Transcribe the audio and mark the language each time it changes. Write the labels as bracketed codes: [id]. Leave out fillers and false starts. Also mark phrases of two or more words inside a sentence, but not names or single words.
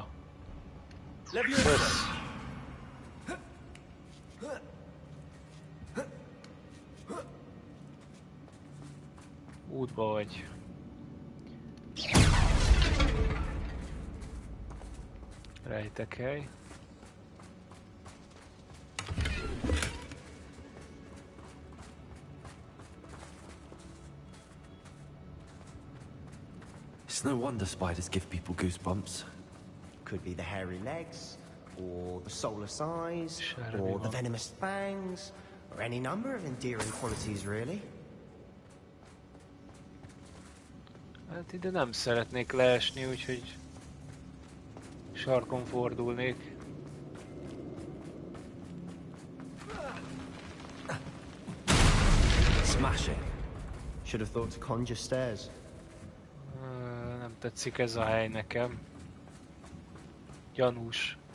[hu] Kösz. Útba vagy. Rejtekhely. [en] It's no wonder spiders give people goosebumps. Could be the hairy legs, or the soulless eyes, or the venomous fangs, or any number of endearing qualities, really. [hu] Hát ide nem szeretnék leesni, úgyhogy sarkon fordulnék. [en] Smashing. Should have thought to conjure stairs. [hu] Nem tetszik ez a hely nekem. Gyanús.